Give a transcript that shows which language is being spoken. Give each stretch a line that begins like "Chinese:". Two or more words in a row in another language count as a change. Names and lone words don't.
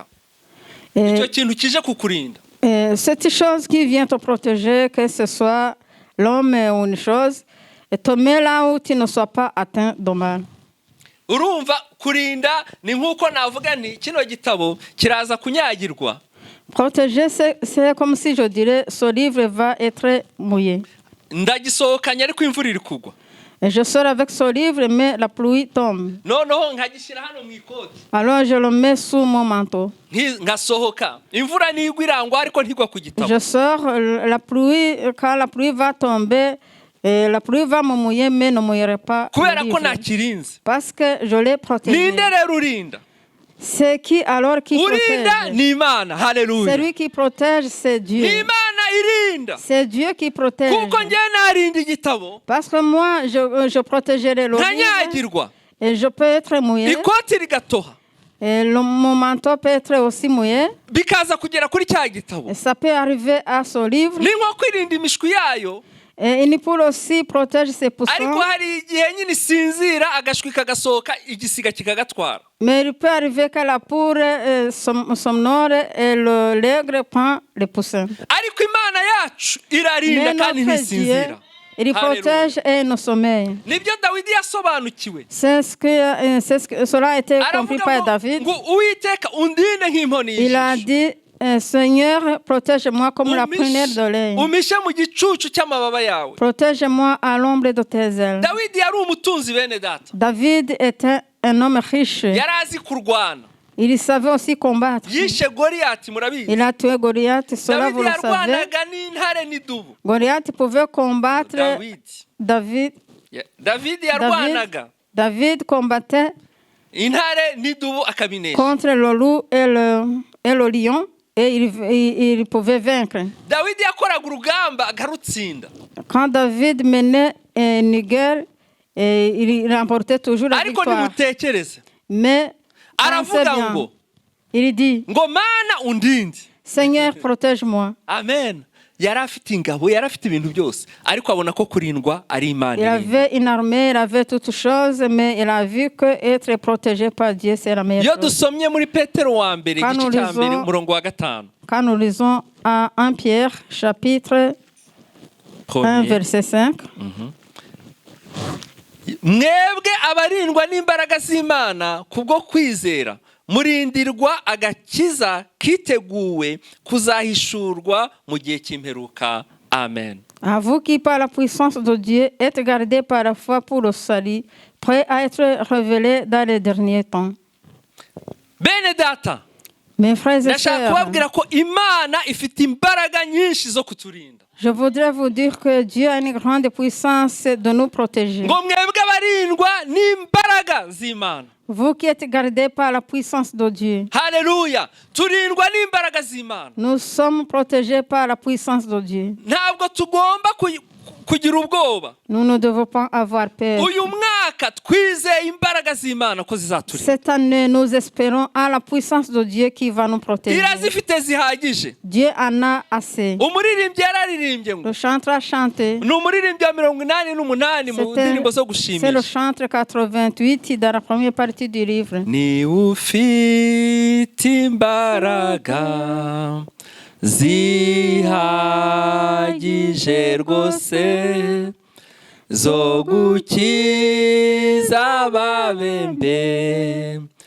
Kinyarwanda: Icyo kintu kije kukurinda.
French: Cette chose qui vient te protéger, que ce soit l'homme ou une chose, et te met là où tu ne sois pas atteint de mal.
Kinyarwanda: Urumva kurinda ni nkuko navuga ni kino gitabo kiraza kunyagirwa.
French: Protéger, c'est comme si je dirais, ce livre va être mouillé.
Kinyarwanda: Ndagisohokanye ariko imvura iri kugwa.
French: Et je sors avec ce livre, mais la pluie tombe.
Kinyarwanda: Noneho nkagishyira hano mu ikoti.
French: Alors je le mets sous mon manteau.
Kinyarwanda: Ngasohoka. Imvura nigwa irangwa ariko ntigwa ku gitabo.
French: Je sors, la pluie, quand la pluie va tomber, la pluie va me mouiller, mais ne mouillerait pas le
Kinyarwanda: Kubera ko
French: livre.
Kinyarwanda: nakirinze.
French: Parce que je l'ai protégé.
Kinyarwanda: Ninde rero urinda?
French: C'est qui alors qui
Kinyarwanda: Urinda
French: protège?
Kinyarwanda: ni Imana. Haleluya.
French: Celui qui protège, c'est Dieu.
Kinyarwanda: Ni Imana irinda.
French: C'est Dieu qui protège.
Kinyarwanda: Kuko njye narinda igitabo.
French: Parce que moi, je protégerai le livre
Kinyarwanda: Ntanyagirwa.
French: et je peux être mouillé.
Kinyarwanda: Ikoti rigatoha.
French: Et mon manteau peut être aussi mouillé.
Kinyarwanda: Bikaza kugera kuri cya gitabo.
French: Et ça peut arriver à ce livre.
Kinyarwanda: Ni nko kwirinda imishwi yayo.
French: Et une poule aussi protège ses poussins.
Kinyarwanda: Ariko hari igihe nyine isinzira agashwi kagasohoka igisiga kikagatwara.
French: Mais il peut arriver que la poule somnore et l'aigle prend les poussins.
Kinyarwanda: Ariko Imana yacu irarinda
French: Mais
Kinyarwanda: kandi
French: notre Dieu,
Kinyarwanda: ntisinzira.
French: il protège et nous sommeille.
Kinyarwanda: Nibyo Dawidi yasobanukiwe.
French: Cela a été compris
Kinyarwanda: Aravuga
French: par David.
Kinyarwanda: ngo Uwiteka undinde nk'inkoni
French: Il a
Kinyarwanda: y'ijisho.
French: dit, Seigneur, protège-moi comme la prunelle de l'œil.
Kinyarwanda: Umishe mu gicucu cy'amababa yawe.
French: Protège-moi à l'ombre de tes ailes.
Kinyarwanda: Dawidi yari umutunzi bene data.
French: David était un homme riche.
Kinyarwanda: Yari azi kurwana.
French: Il savait aussi combattre.
Kinyarwanda: Yishe Goliyati murabizi.
French: Il a tué Goliath, cela vous
Kinyarwanda: Dawidi
French: le savez.
Kinyarwanda: yarwanaga n'intare n'idubu.
French: Goliath pouvait combattre David.
Kinyarwanda: Davidi yarwanaga.
French: David combattait
Kinyarwanda: intare n'idubu akabinesha.
French: contre le loup et le lion et il pouvait vaincre.
Kinyarwanda: Dawidi yakoraga urugamba agarutsinda.
French: Quand David menait une guerre, il remportait toujours la
Kinyarwanda: Ariko
French: victoire.
Kinyarwanda: nimutekereze.
French: Mais
Kinyarwanda: aravuga ngo
French: il dit,
Kinyarwanda: ngo Mana undinde.
French: Seigneur, protège-moi.
Kinyarwanda: Amen. Yari afite ingabo, yari afite ibintu byose, ariko abona ko kurindwa ari Imana.
French: Il avait une armée, il avait toutes choses, mais il a vu que être protégé par Dieu, c'est la meilleure
Kinyarwanda: Iyo
French: chose.
Kinyarwanda: dusomye muri Petero wa mbere igice cya mbere umurongo wa 5.
French: Quand nous lisons à 1 Pierre, chapitre 1, verset 5.
Kinyarwanda: Mwebwe abarindwa n'imbaraga z'Imana kubwo kwizera murindirwa agakiza kiteguwe kuzahishurwa mu gihe cy'imperuka. amen.
French: À vous qui, par la puissance de Dieu, êtes gardés par la foi pour le salut, prêts à être révélés dans les derniers temps.
Kinyarwanda: Bene data,
French: Mes frères et
Kinyarwanda: ndashaka
French: sœurs,
Kinyarwanda: kubabwira ko Imana ifite imbaraga nyinshi zo kuturinda.
French: je voudrais vous dire que Dieu a une grande puissance de nous protéger.
Kinyarwanda: Ngo mwebwe abarindwa n'imbaraga z'Imana.
French: Vous qui êtes gardés par la puissance de Dieu.
Kinyarwanda: Haleluya. Turindwa n'imbaraga z'Imana.
French: Nous sommes protégés par la puissance de Dieu.
Kinyarwanda: Ntabwo tugomba kugira ubwoba.
French: Nous ne devons pas avoir peur.
Kinyarwanda: Uyu mwaka twizeye imbaraga z'Imana ko zizaturinda.
French: Cette année, nous espérons à la puissance de Dieu qui va nous protéger.
Kinyarwanda: Irazifite zihagije.
French: Dieu en a assez.
Kinyarwanda: Umuririmbyi yararirimbye ngo
French: Le chanteur a chanté.
Kinyarwanda: ni umuririmbyi wa 88 mu ndirimbo zo
French: C'est le
Kinyarwanda: gushimisha.
French: chanteur 88 dans la première partie du livre.
Kinyarwanda: Ni ufite imbaraga zihagije rwose zo gukiza ababembe